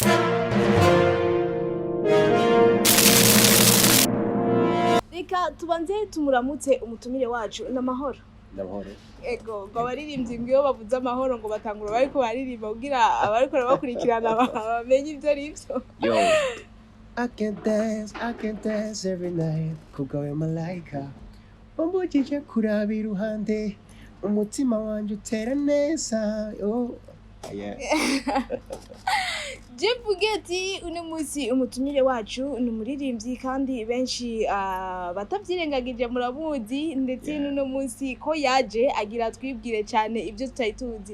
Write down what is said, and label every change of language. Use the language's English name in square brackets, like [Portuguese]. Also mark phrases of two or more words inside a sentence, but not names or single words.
[Rundi] Reka tubanze tumuramutse umutumire wacu n'amahoro. Ndamahoro. Ego ngo abaririmbyi ngo bavuze amahoro ngo batangura bariko baririmba kugira abariko bakurikirana bamenye ivyo arivyo. [English] Yo, I can dance every night [Rundi] kugawe malaika umbujije kuraba iruhande umutima wanje utera neza. Yeah. Je mvuge uno munsi umutumire wacu ni umuririmbyi kandi benshi batavyirengagije muramuzi ndetse n'uno munsi ko yaje agira twibwire cyane ibyo tutari tuzi.